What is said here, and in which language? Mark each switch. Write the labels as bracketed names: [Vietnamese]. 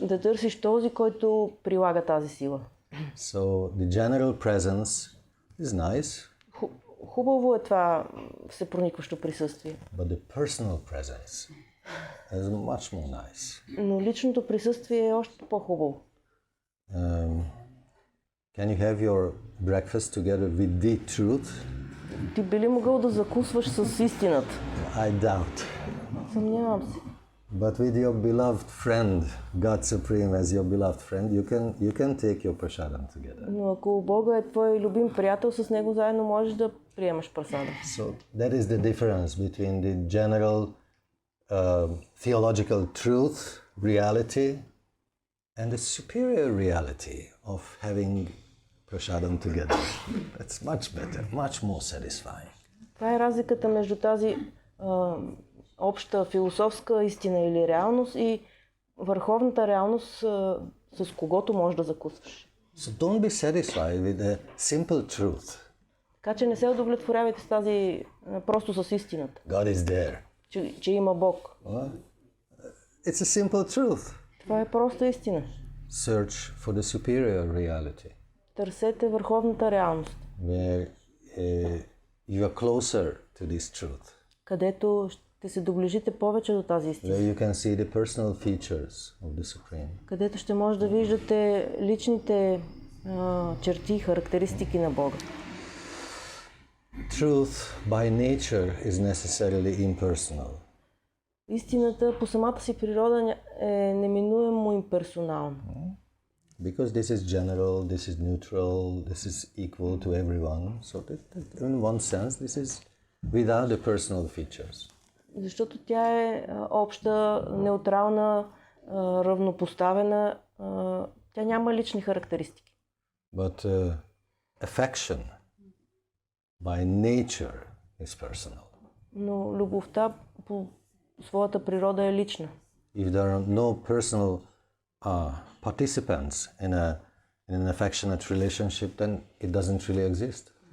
[Bulgarian] Да търсиш този, който прилага тази сила. [English] So the general presence is nice, [Bulgarian] Хубаво е това всепроникващо присъствие. [English] but the personal presence is much more nice. [Bulgarian] Но личното присъствие е още по-хубаво. [English] Can you have your breakfast together with the truth? [Bulgarian] Ти би ли могъл да закусваш с истината? [English] I doubt. [Bulgarian] Съмнявам се. [English] But with your beloved friend, God Supreme as your beloved friend, you can take your prasadam together. [Bulgarian] Но ако Бога е твой любим приятел, с него заедно можеш да приемаш прасада. [English] So that is the difference between the general theological truth, reality, and the superior reality of having prasadam together. That's much better, much more satisfying. [Bulgarian] Това е разликата между тази обща философска истина или реалност и върховната реалност, с когото можеш да закусваш. [English] So don't be satisfied with a simple truth. [Bulgarian] Така че не се удовлетворявайте с тази, просто с истината. [English] God is there. [Bulgarian] Че има Бог. [English] It's a simple truth. [Bulgarian] Това е проста истина. [English] Search for the superior reality. [Bulgarian] Търсете върховната реалност. [English] Where you are closer to this truth. [Bulgarian] Където ще се доближите повече до тази истина. [English] Where you can see the personal features of the Supreme. [Bulgarian] Където ще може да виждате личните черти, характеристики на Бога. [English] Truth by nature is necessarily impersonal. [Bulgarian] Истината по самата си природа е неминуемо имперсонална. [English] Because this is general, this is neutral, this is equal to everyone. So that in one sense, this is without the personal features. [Bulgarian] Защото тя е обща, неутрална, равнопоставена. Тя няма лични характеристики. [English] But affection by nature is personal. [Bulgarian] Но любовта по своята природа е лична. [English] If there are no personal participants in an affectionate relationship, then it doesn't really exist.